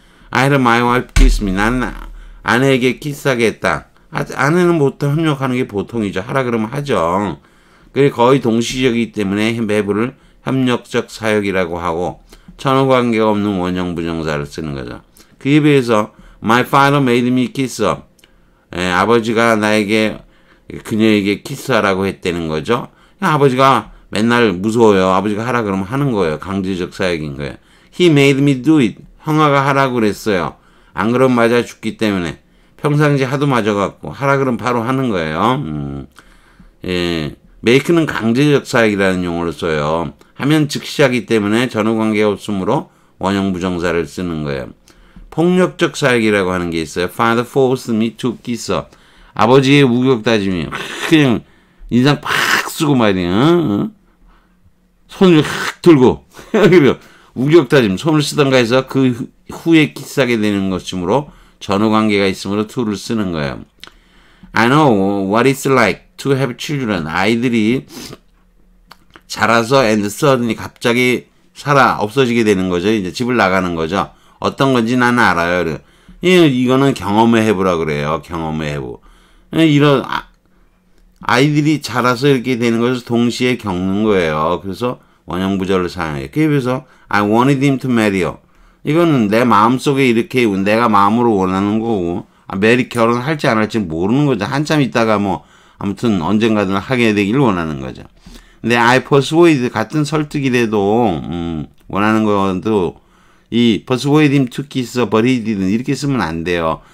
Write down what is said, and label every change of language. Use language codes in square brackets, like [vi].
[en] I had my wife kiss me. [ko] 나는 아내에게 키스하게 했다. 아내는 보통 협력하는 게 보통이죠. 하라 그러면 하죠. 그게 거의 동시적이기 때문에 have를 협력적 사역이라고 하고 전후 관계가 없는 원형 부정사를 쓰는 거죠. [en] 그에 비해서 my father made me kiss. [ko] 아버지가 그녀에게 키스하라고 했다는 거죠. 아버지가 맨날 무서워요. 아버지가 하라 그러면 하는 거예요. 강제적 사역인 거예요. [en] He made me do it. [ko] 형아가 하라고 그랬어요. 안 그러면 맞아 죽기 때문에. 평상시 하도 맞아갖고 하라 그러면 바로 하는 거예요. make는 강제적 사역이라는 용어를 써요. 하면 즉시 하기 때문에 전후 관계가 없으므로 원형 부정사를 쓰는 거예요. 폭력적 사역이라고 하는 게 있어요. [en] Father forced me to kiss. [ko] 아버지의 우격다짐이 그냥 인상 팍 쓰고 말이야. 손을 확 들고 우격다짐 손을 쓰던가 해서 그 후에 키스하게 되는 것이므로 전후 관계가 있으므로 to를 쓰는 거예요. [en] I know what it's like to have children. [ko] 아이들이 자라서 [en] and suddenly [ko] 갑자기 없어지게 되는 거죠. 이제 집을 나가는 거죠. 어떤 건지 나는 알아요. 이거는 경험의 해부라 그래요. 경험의 해부. 이런 아이들이 자라서 이렇게 되는 것을 동시에 겪는 거예요. 그래서 원형부절을 사용해요. [en] 그래서 I wanted him to marry you. [ko] 이거는 내 마음속에 이렇게 내가 마음으로 원하는 거고 결혼할지 안 할지 모르는 거죠. 한참 있다가 아무튼 언젠가든 하게 되길 원하는 거죠. 근데 I persuade 같은 설득이라도 원하는 것도 이 [en] persuade him to kiss but he didn't [ko] 이렇게 쓰면 안 돼요.